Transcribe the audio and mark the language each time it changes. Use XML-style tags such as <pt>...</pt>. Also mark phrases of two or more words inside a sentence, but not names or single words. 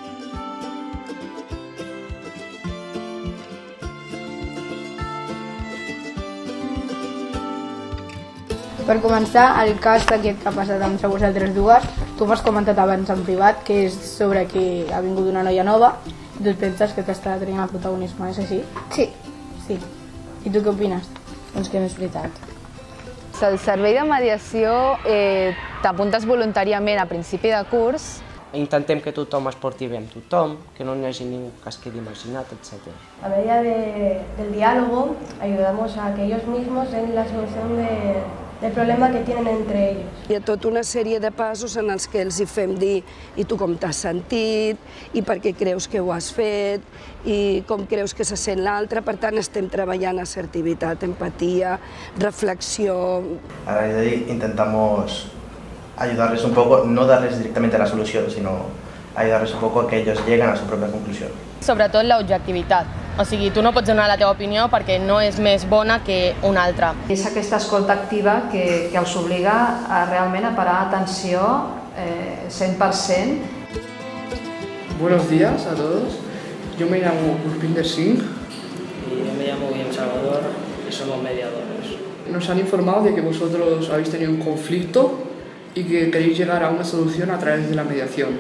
<ca>Per començar, el cas aquest que ha passat entre vosaltres dues, tu m'has comentat abans en privat que és sobre que ha vingut una noia nova i tu et penses que t'està traient el protagonisme, és així? Sí. Sí. I tu què opines? Doncs que no és veritat. El servei de mediació t'apuntes voluntàriament a principi de curs. Intentem que tothom es porti bé amb tothom, que no hi hagi ningú que es quedi marginat, etc.</ca> <es>A medida del diálogo, ayudamos a que ellos mismos den la solución del problema que tienen entre ellos.</es> <ca>Hi ha tota una sèrie de passos en els que els hi fem dir i tu com t'has sentit, i per què creus que ho has fet, i com creus que se sent l'altre. Per tant, estem treballant assertivitat, empatia, reflexió.</ca> <es>A raíz de ahí intentamos ayudarles un poco, no darles directamente la solución, sino ayudarles un poco a que ellos lleguen a su propia conclusión.</es> <ca>Sobretot l'objectivitat. O sigui, tu no pots donar la teva opinió perquè no és més bona que una altra. És aquesta escolta activa que els obliga realment a parar atenció 100%.</ca> <es>Buenos días a todos. Yo me llamo Urpinder Singh. Y yo me llamo Guillem Salvador y somos mediadores. Nos han informado de que vosotros habéis tenido un conflicto y que queréis llegar a una solución a través de la mediación.</es>